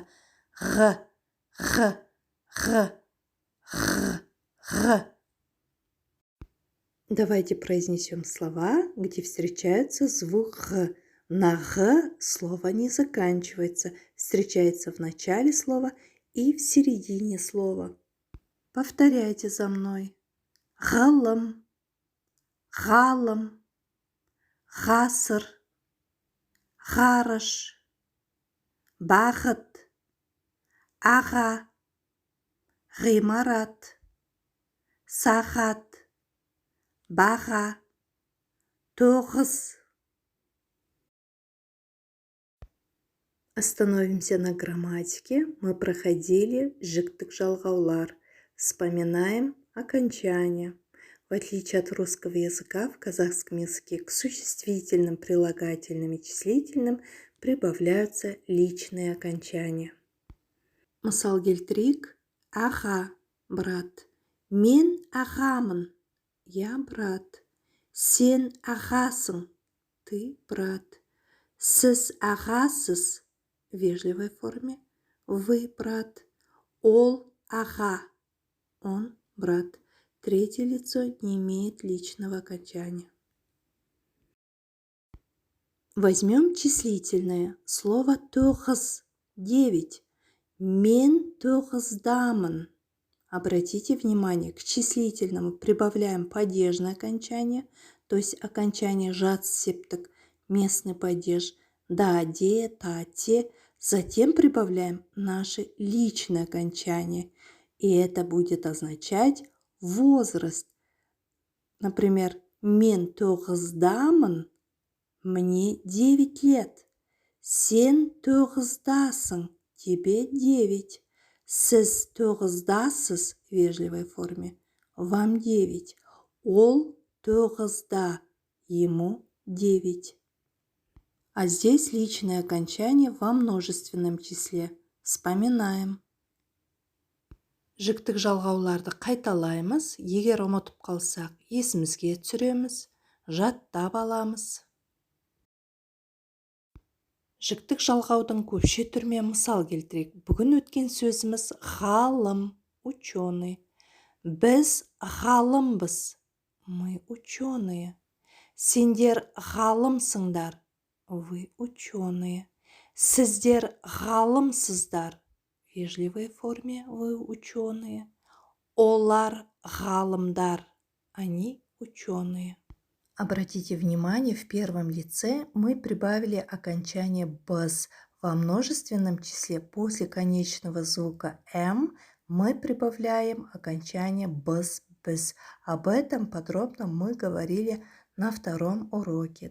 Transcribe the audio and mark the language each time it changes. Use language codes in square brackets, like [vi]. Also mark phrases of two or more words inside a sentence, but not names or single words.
[ru] «Г», «г», «г», «г», «г». Давайте произнесем слова, где встречается звук «г». На «г» слово не заканчивается, встречается в начале слова и в середине слова. Повторяйте за мной. [kk] Ғалым, ғалым, ғасыр, ғарыш, бақыт, аға, ғимарат, сағат, баға, тоғыз. [ru] Остановимся на грамматике. Мы проходили [kk] жиктік жалғаулар. [ru] Вспоминаем окончания. В отличие от русского языка, в казахском языке к существительным, прилагательным и числительным прибавляются личные окончания. [kk] Мысал келтірейік. Аға, брат. Мен ағамын. [ru] Я брат. [kk] Сен ағасың. [ru] Ты брат. [kk] Сіз ағасыз. [ru] В вежливой форме. Вы брат. [kk] Ол аға. [ru] Он брат. Третье лицо не имеет личного окончания. Возьмем числительное. Слово тоғыз. 9. [kk] Мен тоғыздамын. [ru] Обратите внимание, к числительному прибавляем падежное окончание, то есть окончание [kk] жат септік, [ru] местный падеж, да, де, та, те. Затем прибавляем наше личное окончание, и это будет означать возраст. Например, [kk] мен тоғыздамын, [ru] мне 9 лет. [kk] Сен тоғыздасың, [ru] тебе 9. [kk] Сіз тоғыздасыз [ru] в вежливой форме. Вам 9. [kk] Ол тоғызда, [ru] ему 9. А здесь личное окончание во множественном числе. Вспоминаем. [kk] Жіктік жалғауларды қайталаймыз. Егер ұмытып қалсақ, есімізге түсіреміз, жаттап аламыз. Жіктік жалғаудың көпше түрмен мысал келтірейік. Бүгін өткен сөзіміз ғалым, ученый. Біз ғалымбыз, [ru] мы ученые. [kk] Сендер ғалымсыңдар, [ru] вы ученые. [kk] Сіздер ғалымсыздар, [ru] в вежливой форме вы ученые. [kk] Олар ғалымдар, [ru] они ученые. Обратите внимание, в первом лице мы прибавили окончание «быз». Во множественном числе после конечного звука «м» мы прибавляем окончание «быз», «біз». Об этом подробно мы говорили на втором уроке.